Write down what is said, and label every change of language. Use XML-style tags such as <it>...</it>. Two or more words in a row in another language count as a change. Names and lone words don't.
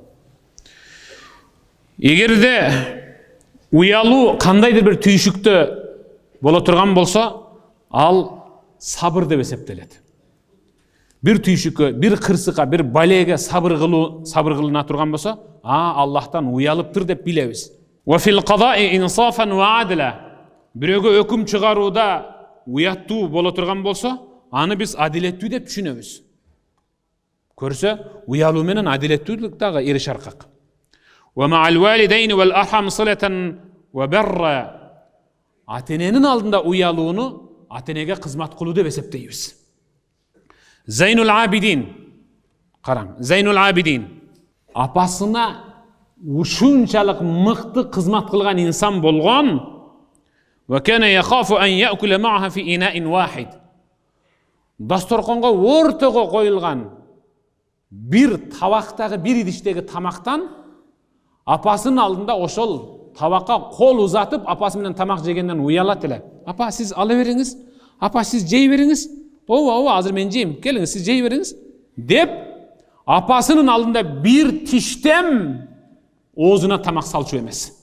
<ky>Эгерде уялуу кандайдыр бир түйшүктө бола турган болсо, ал сабыр деп эсептелди. Бир түйшүккө, бир кырсыкка, бир балээге сабыр кылына турган болсо, Аллахтан уялыптыр деп билебиз.</ky> <ar>وفي القضاء إنصافا وعدلا.</ar> <ky>Бирөөгө өкүм чыгарууда уяттуу бола турган болсо, аны биз адилеттүү деп түшүнөбүз. Көрсө, уялуу менен адилеттүүлүк дагы эриш аркак.</ky> <ar>ومع الوالدين والأرحام صلة وبرا.</ar> <ky>Атененин алдында уялууну атенеге кызмат кылуу деп эсептейбиз. Зайнул Абидин. Караң, Зайнул Абидин. Апасына ушунчалык мыкты кызмат кылган инсан болгон.</ky> <ar>وكان يخاف أن يأكل معها في إناء واحد.</ar> <ky>Dastorkonga ортого коюлган bir табактагы, bir идиштеги тамактан апасынын алдында ошол табакка кол узатып, апасы менен тамак жегенден уялат эле. Апа, сиз ала бериңиз. Апа, сиз жей бериңиз. Ооба, азыр мен жейм. Келиңиз, сиз жей бериңиз. Деп, апасынын алдында bir тиштем оозуна тамак салчу эмес.</ky>